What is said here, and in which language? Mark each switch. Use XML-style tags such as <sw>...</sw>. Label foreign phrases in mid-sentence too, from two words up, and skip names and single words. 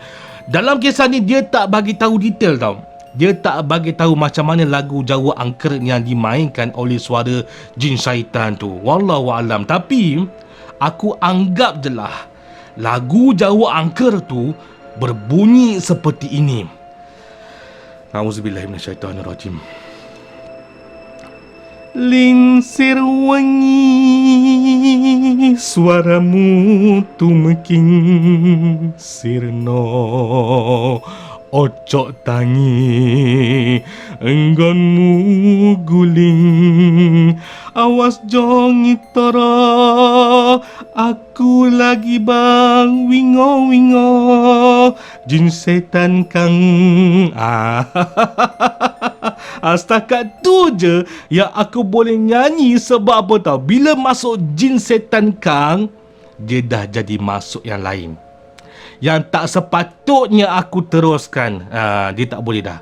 <ms>Dalam kisah ni dia tak bagi tahu detail tau. Dia tak bagi tahu macam mana lagu Jawa angker yang dimainkan oleh suara jin syaitan tu.</ms> <ar>والله أعلم.</ar> <ms>Tapi aku anggap je lah lagu Jawa angker tu berbunyi seperti ini.</ms> <ar>أعوذ بالله من الشيطان الرجيم.</ar> <jv>Linsir wangi suaramu tumeking sirno, ocok tangi enggonmu guling, awas jongi toro aku lagi bang wingo-wingo jin setan kang.</jv> <ms>Setakat tu je yang aku boleh nyanyi. Sebab apa tau? Bila masuk</ms> <jv>jin setan kang,</jv> <ms>dia dah jadi masuk yang lain, yang tak sepatutnya aku teruskan. Dia tak boleh dah.</ms>